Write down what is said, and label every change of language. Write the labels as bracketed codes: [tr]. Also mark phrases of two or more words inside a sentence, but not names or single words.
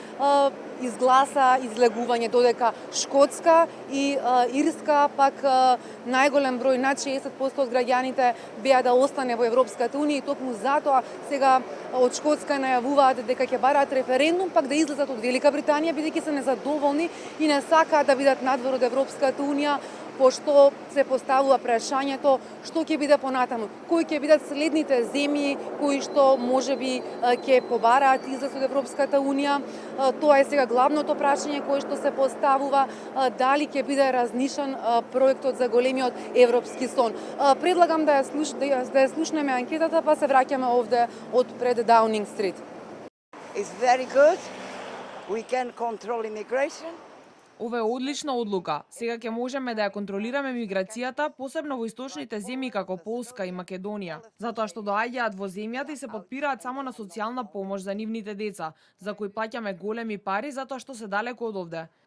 [mk] изгласа излегување, додека Шкотска и Ирска пак најголем број, над 60% од граѓаните беа да остане во Европската унија и токму затоа сега од Шкотска најавуваат дека ќе бараат референдум пак да излезат од Велика Британија, бидејќи се незадоволни и не сакаат да бидат надвор од Европската унија, пошто се поставува прашањето што ќе биде понатаму, кои ќе бидат следните земји кои што можеби ќе побараат излез од Европската унија. Тоа е сега главното прашање кое што се поставува, дали ќе биде разнишан проектот за големиот европски сон. Предлагам да ја слушнеме анкетата, па се враќаме овде од пред Даунинг Стрит. [en] It's very good. We can control immigration. [mk] Ова е одлична одлука. Сега ќе можеме да ја контролираме миграцијата, посебно во источните земји како Полска и Македонија, затоа што доаѓаат во земјата и се потпираат само на социјална помош за нивните деца, за кои плаќаме големи пари затоа што се далеку од овде.